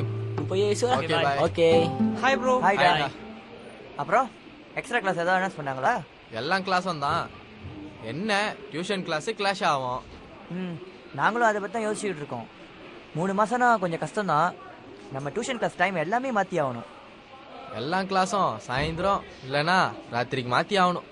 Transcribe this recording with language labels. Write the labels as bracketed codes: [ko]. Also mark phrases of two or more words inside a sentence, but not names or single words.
[ms] Rupaya esok lah. [en] Okay, bye. Okay. Hi, bro. Hi, Hi, Dad. [ta] அண்ணா. அப்புறம் [en] extra class [ta] ஏதாவது அனௌன்ஸ் பண்ணாங்களா? எல்லாம் கிளாஸும் தான். என்ன [en] tuition class clash [ta] ஆகும். நாங்களும் அதை பற்றி தான் யோசிச்சுட்டு இருக்கோம். 3 மாசம்னா கொஞ்சம் கஷ்டம்தான். நம்ம [en] tuition class time [ta] எல்லாமே மாற்றி ஆகணும். எல்லா கிளாஸும் சாயந்தரம் இல்லைனா ராத்திரிக்கு மாற்றி ஆகணும்.